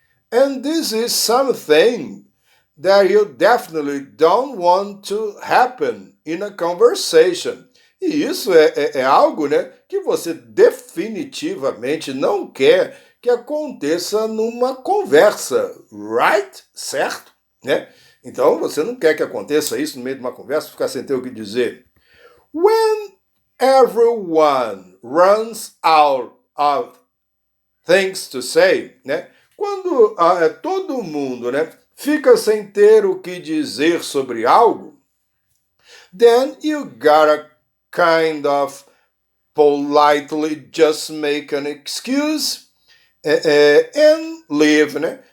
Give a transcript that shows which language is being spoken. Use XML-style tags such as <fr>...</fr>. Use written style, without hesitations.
<en>And this is something that you definitely don't want to happen in a conversation.</en> <pt>E isso é algo, né, que você definitivamente não quer que aconteça numa conversa, right? Certo? Né? Então você não quer que aconteça isso no meio de uma conversa, ficar sem ter o que dizer.</pt> <en>When everyone runs out of things to say, né?</en> <pt>Quando todo mundo, né, fica sem ter o que dizer sobre algo,</pt> <en>then you gotta kind of politely just make an excuse and leave, né?</en>